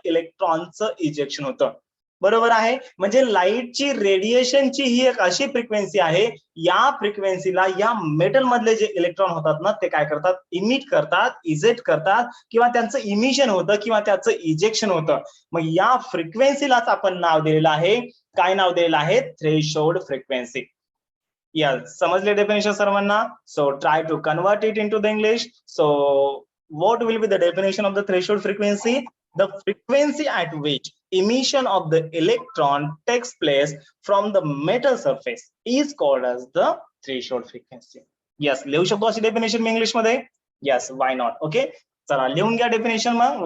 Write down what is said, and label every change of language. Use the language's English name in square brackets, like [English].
[Marathi] इलेक्ट्रॉनचं इजेक्शन होतं. बरोबर आहे. म्हणजे लाईटची रेडिएशनची ही एक अशी फ्रिक्वेन्सी आहे, या फ्रिक्वेन्सीला या मेटल मधले जे इलेक्ट्रॉन होतात ना ते काय करतात? इमिट करतात, इजेक्ट करतात, किंवा त्यांचं इमिशन होतं किंवा त्याचं इजेक्शन होतं. मग या फ्रिक्वेन्सीलाच आपण नाव दिलेलं आहे. काय नाव दिलेलं आहे? Threshold frequency. Yes, समझले definition सर्वांना? [English] So try to convert it into the English. So what will be the definition of the threshold frequency? The frequency at which emission of the electron takes place from the metal surface is called as the threshold frequency. [Marathi] Yes, लिहू शकतो अशी definition मी English मध्ये? [English] Yes, why not? Okay, [Marathi] चला लिहून घ्या definition मग.